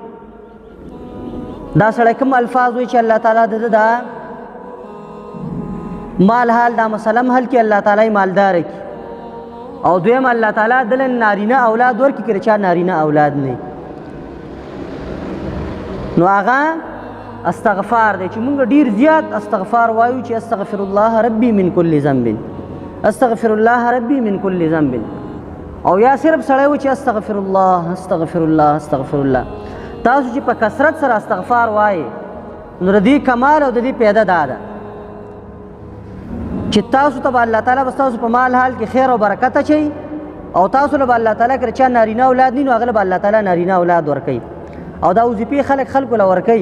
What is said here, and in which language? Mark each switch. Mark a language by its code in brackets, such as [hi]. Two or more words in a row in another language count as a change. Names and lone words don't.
[ps] دا سړی کوم الفاظ وایي چې الله تعالی د دا مال حال دا مسله حل کړي، الله تعالی مالدار کړي، او دویم الله تعالی دله نارینه اولاد ورکړي که چا نارینه اولاد نه، نو هغه استغفار دی چې موږ ډېر زیات استغفار وایو چې [ar] استغفر الله ربي من کل ذنب، استغفر الله ربي من کل ذنب، [ps] او یا صرف سړی و چې [ar] استغفر الله استغفر الله استغفر الله. [ps] تاسو چې په کثرت سره استغفار وایي نو د دې کمال او د دې پیدا دا ده چې تاسو ته به الله تعالی بس تاسو په مال حال کې خیر او برکت اچوي، او تاسو له به الله تعالی که چا نارینه اولاد نه نو هغه له به الله تعالی نارینه اولاد ورکوي، او دا وظیفې خلکو له ورکوي.